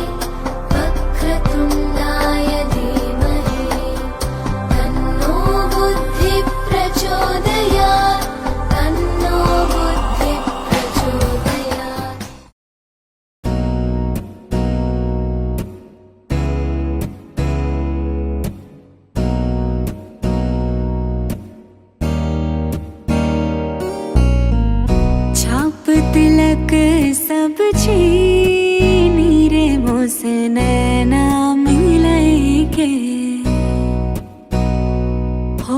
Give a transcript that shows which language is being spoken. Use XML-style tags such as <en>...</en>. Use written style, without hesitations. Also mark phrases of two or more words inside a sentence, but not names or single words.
<sa>वक्रतुण्डाय धीमहि तन्नो बुद्धिः प्रचोदयात् तन्नो बुद्धिः प्रचोदयात्।</sa> <hi>छाप तिलक सब छीनी रे मोसे नैना मिलाई के हो।</hi>